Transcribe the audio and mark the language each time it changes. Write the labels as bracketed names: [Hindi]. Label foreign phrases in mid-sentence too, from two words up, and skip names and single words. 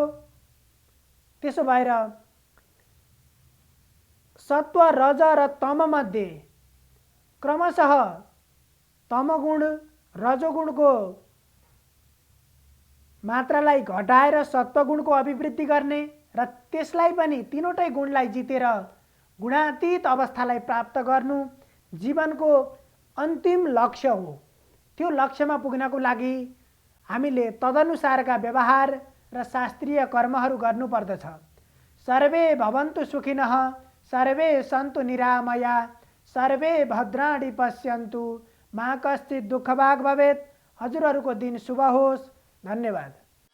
[Nepali] त्यसो भएर सत्व रज र तम मध्ये क्रमशः तमगुण रजोगुणको मात्रालाई घटाएर सत्वगुणको अभिवृद्धि गर्ने र त्यसलाई पनि तीनवटै गुणलाई जितेर गुणातीत अवस्थालाई प्राप्त गर्नु जीवनको अन्तिम लक्ष्य हो। त्यो लक्ष्यमा पुग्नको लागि हामीले तदनुसारका व्यवहार र शास्त्रीय कर्महरू गर्नुपर्दछ। [Sanskrit] सर्वे भवन्तु सुखिनः, सर्वे सन्तु निरामया, सर्वे भद्राणि पश्यन्तु, मा कश्चित् दुःखभाग् भवेत्। [Nepali] हजुरहरूको दिन शुभ होस्। धन्यवाद।